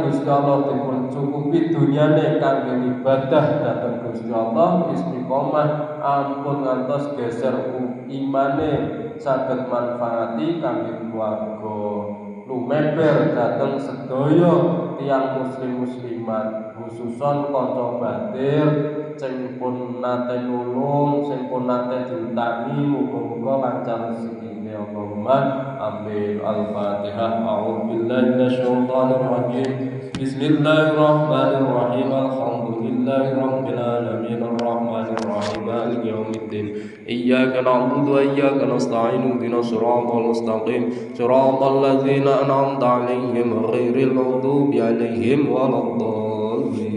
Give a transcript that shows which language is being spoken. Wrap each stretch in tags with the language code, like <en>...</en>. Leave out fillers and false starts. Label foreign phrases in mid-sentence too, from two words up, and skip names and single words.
<jv>Gusti Allah dipun cukupi dunyane kangge ibadah dhateng Gusti Allah istiqomah ampun ngantos geser imane saged manfaati kangge keluarga lumeber dhateng sedaya tiyang muslimat khususon kanca batir sing pun nate nulung sing pun nate diutangi muga-muga lancar rezekine</jv> <ar>اللهم آمين.</ar> <jv>Al-Fatihah.</jv> <ar>أعوذ بالله من الشيطان الرجيم بسم الله الرحمن الرحيم. الحمد لله رب العالمين الرحمن الرحيم مالك يوم الدين. إياك نعبد وإياك نستعين اهدنا الصراط المستقيم صراط الذين أنعمت عليهم غير المغضوب عليهم ولا الضالين.</ar>